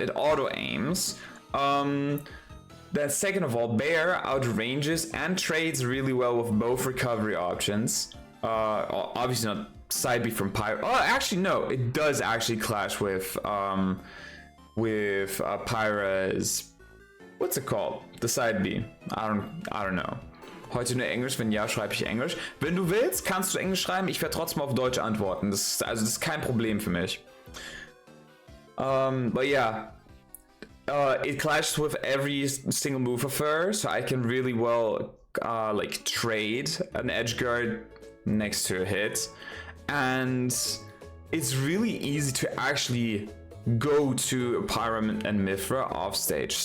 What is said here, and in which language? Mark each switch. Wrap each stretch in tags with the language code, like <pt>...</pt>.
<en>It auto aims. Then second of all, Bear outranges and trades really well with both recovery options. Obviously not side B from Pyro. Oh, actually no, it does actually clash with with Pyra's, what's it called? The side B. I don't know.</en> <de>Heute nur Englisch, wenn ja, schreibe ich Englisch. Wenn du willst, kannst du Englisch schreiben, ich werde trotzdem auf Deutsch antworten. Das ist kein Problem für mich.</de> <en>But yeah, it clashes with every single move of her, so I can really well like trade an edge guard next to a hit, and it's really easy to actually go to Pyram and Mithra off stage.</en>